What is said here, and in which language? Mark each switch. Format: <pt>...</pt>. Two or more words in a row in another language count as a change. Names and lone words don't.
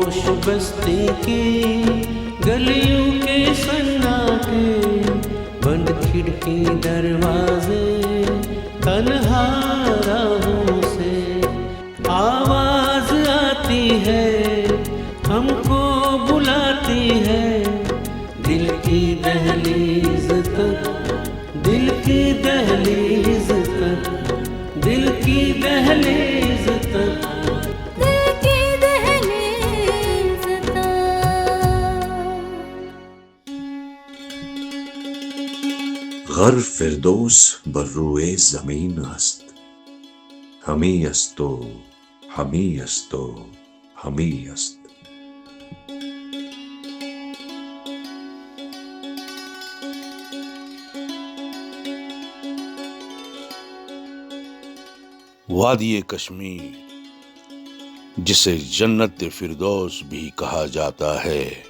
<hi>बस्ती की गलियों के सन्नाटे, बंद खिड़की दरवाजे, तन्हा राहों से आवाज आती है, हमको बुलाती है, दिल की दहलीज तक, दिल की दहलीज तक, दिल की दहलीज तक, दिल की दहलीज तक।</hi> <fa>گر فردوس بر روی زمین است همین است و همین است و همین است.</fa> <hi>वादी कश्मीर, जिसे जन्नत फिरदौस भी कहा जाता है,</hi>